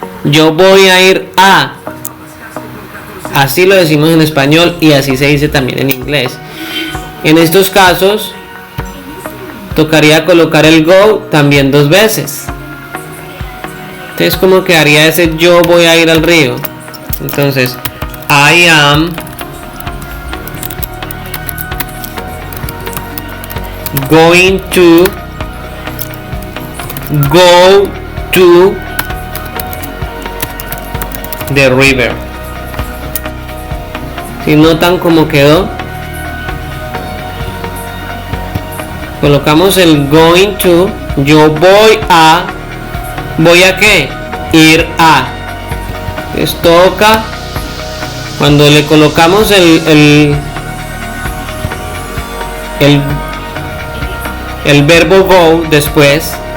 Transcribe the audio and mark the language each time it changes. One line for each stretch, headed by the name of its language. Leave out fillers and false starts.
Spanish: Yo voy a ir a. Así lo decimos en español y así se dice también en inglés. En estos casos tocaría colocar el go también 2 veces. Entonces, ¿cómo quedaría ese yo voy a ir al río? Entonces,
English: I am going to go to the river.
Spanish: Si notan cómo quedó, colocamos el going to. Yo voy a qué? Ir a. Les toca cuando le colocamos el verbo go después.